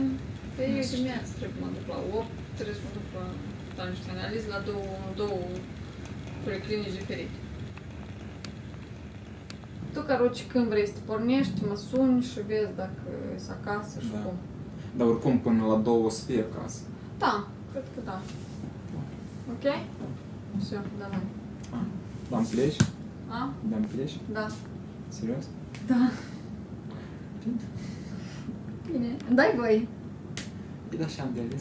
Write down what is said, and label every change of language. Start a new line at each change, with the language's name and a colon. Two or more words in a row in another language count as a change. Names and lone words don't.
Romanian: Păi eu dimineață trebuie să mă duc la 8, trebuie să mă duc la niște analize la două policlinici diferite. Tu, caroci, când vrei să te pornești, mă suni și vezi dacă ești acasă și cum. Dar oricum până la 2 o să fie acasă. Da, cred că da.
Russian: Ok? Все, давай.
Romanian: Dar pleci? A? Dar pleci? Da. Serios? Da. Bine. Îmi dai voie? Păi da, și am de ales.